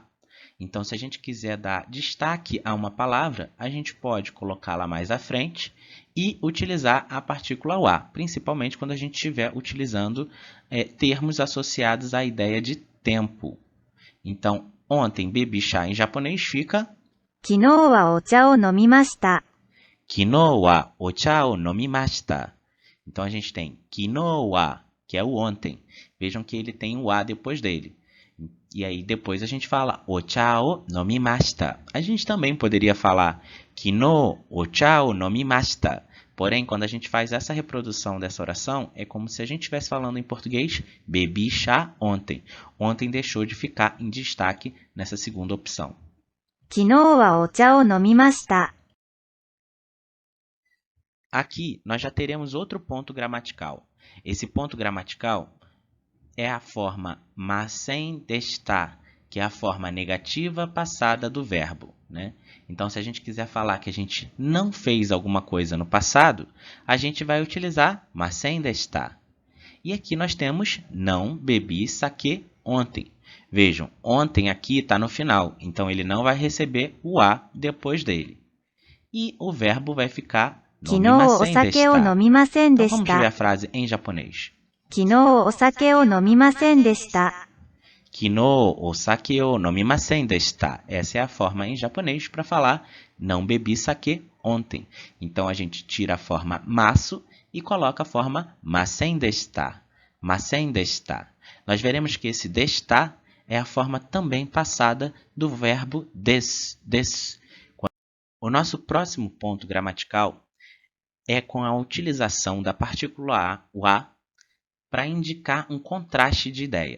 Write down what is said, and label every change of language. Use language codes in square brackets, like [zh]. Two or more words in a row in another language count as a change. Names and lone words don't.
[pt] Então, se a gente quiser dar destaque a uma palavra, a gente pode colocá-la mais à frente e utilizar a partícula wa, principalmente quando a gente estiver utilizando termos associados à ideia de tempo. Então, ontem bebi chá em japonês fica [ja] 昨日はお茶を飲みました。昨日はお茶を飲みました. [pt] Então, a gente tem [ja] 昨日は, [pt] que é o ontem. Vejam que ele tem o a depois dele. E aí, depois a gente fala [ja] お茶を飲みました. [pt] A gente também poderia falar [ja] 昨日お茶を飲みました. [pt] Porém, quando a gente faz essa reprodução dessa oração, é como se a gente estivesse falando em português bebi chá ontem. Ontem deixou de ficar em destaque nessa segunda opção. [ja] 昨日はお茶を飲みました。 [pt] Aqui, nós já teremos outro ponto gramatical. Esse ponto gramatical é a forma [ja] ませんでした, [pt] que é a forma negativa passada do verbo, né? Então, se a gente quiser falar que a gente não fez alguma coisa no passado, a gente vai utilizar [ja] ませんでした. [pt] E aqui nós temos não bebi sake ontem. Vejam, ontem aqui está no final, então ele não vai receber o a depois dele. E o verbo vai ficar [ja] 昨日お酒を飲みません [pt] Então [ja] でし [pt] vamos ver [ja] た。 [pt] a frase em japonês. [ja] 昨日お酒を飲みませんでした。昨日お酒を飲みませんでした. [pt] Essa é a forma em japonês para falar não bebi sake ontem. Então a gente tira a forma masu e coloca a forma [ja] ませんでした. ませんでした. [pt] Nós veremos que esse deshita é a forma também passada do verbo des. O nosso próximo ponto gramatical é com a utilização da partícula wa para indicar um contraste de ideia.